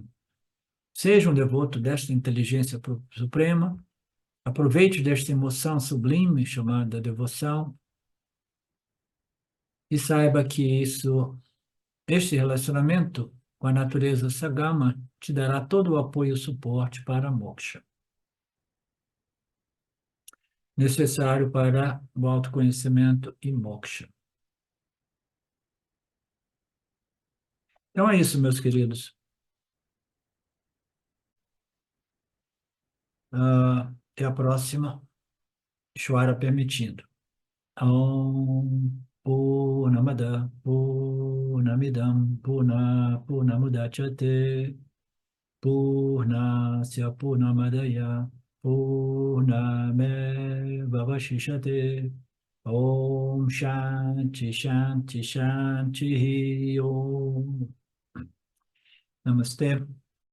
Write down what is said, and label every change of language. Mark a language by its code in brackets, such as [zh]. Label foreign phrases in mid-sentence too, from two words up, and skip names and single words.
[pt] Seja um devoto desta inteligência suprema, aproveite desta emoção sublime chamada devoção e saiba que este relacionamento com a natureza Sagama te dará todo o apoio e suporte para a moksha, necessário para o autoconhecimento e moksha. Então é isso, meus queridos. Até a próxima, Shwara permitindo. [sa] Om Purnamada Purnamidam Purnamudachyate Purnasya Purnamadaya Purnameva Vashishyate Om Shanti Shanti Shanti Om Namaste.